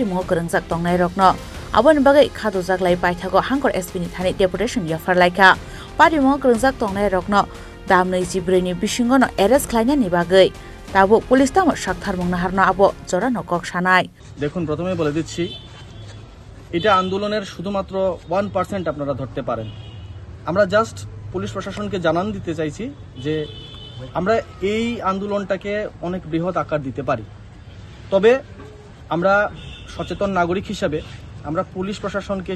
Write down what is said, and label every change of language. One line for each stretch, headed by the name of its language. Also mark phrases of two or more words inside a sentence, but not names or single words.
Bodo: मुंगो कोरोंजाक तंनाय रकनो आबोनि बागै खादुजाक लाई पाइथागो हांकर एसपीनि थानाय डेपुटेशन याफारलायका पार्टी मुंगो कोरोंजाक तंनाय रकनो दामनै जिब्रैनि बिसिङनो एरेस्ट खालायनायनि बागै ताबु पुलिस तामो साक्थार मुंनो हारनो आबो जरा नकक सानाय
Bangla: দেখুন প্রথমে বলে দিচ্ছি এটা আন্দোলনের শুধুমাত্র 1% আপনারা ধরতে পারেন আমরা জাস্ট পুলিশ প্রশাসনকে জানান দিতে চাইছি যে আমরা এই আন্দোলনটাকে অনেক বৃহৎ আকার দিতে পারি তবে আমরা সচেতন নাগরিক হিসেবে আমরা পুলিশ প্রশাসনকে